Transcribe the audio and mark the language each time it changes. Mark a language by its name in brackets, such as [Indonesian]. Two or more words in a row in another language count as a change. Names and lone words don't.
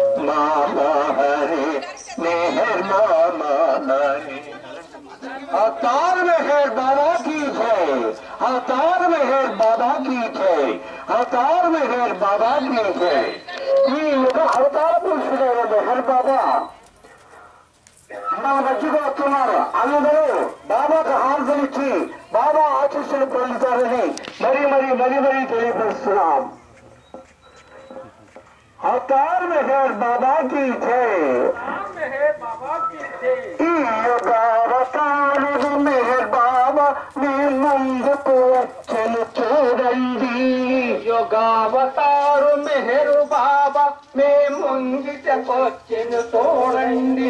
[Hindi] बाबा हरे मेहर बाबा हरे। अवतार मेहर बाबा की जय, अवतार मेहर बाबा की जय, अवतार मेहर बाबा की जय। [Telugu] ఈ యుగ అవతార పురుషుడైన మెహర్ బాబా మన మధ్యకు వస్తున్నారు. అందరూ బాబాకు హాజరిచ్చి బాబా ఆశీస్సులు పొందుతారని మరీ తెలియపరుస్తున్నాం. [Hindi] अवतार मेहर बाबा की जय, [Telugu] యుగావతారు మెహర్ బాబా మీ ముందుకు వచ్చెను చూడండి. యుగావతారు మెహరు బాబా మే ముంగిటకొచ్చెను చూడండి.